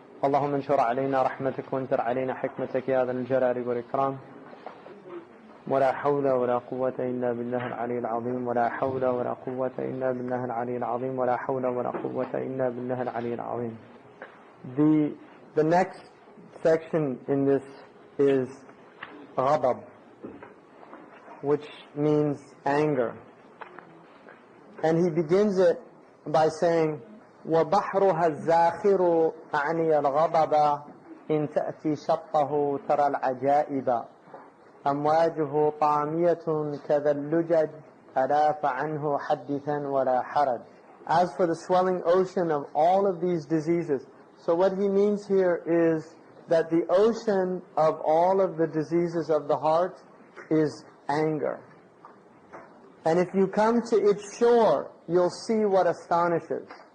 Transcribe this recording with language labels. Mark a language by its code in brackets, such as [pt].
[ar] اللهم انشر علينا رحمتك وانشر علينا حكمتك يا ذا الجلال والإكرام. ولا حول ولا قوة إلا بالله العلي العظيم. ولا حول ولا قوة إلا بالله العلي العظيم. ولا حول ولا قوة إلا بالله العلي العظيم. [en] The next section in this is غضب, which means anger. And he begins it by saying, [ar] وَبَحْرُهَا الزَّاخِرُ أَعْنِيَ الْغَضَبَ إِن تَأْتِي شَطَّهُ تَرَى الْعَجَائِبَ أَمْوَاجُهُ طَامِيَةٌ كَذَا اللُّجَجِ أَلَا فَعَنْهُ حَدِّثًا وَلَا حَرَجٍ. [en] As for the swelling ocean of all of these diseases, so what he means here is that the ocean of all of the diseases of the heart is anger. And if you come to its shore, you'll see what astonishes.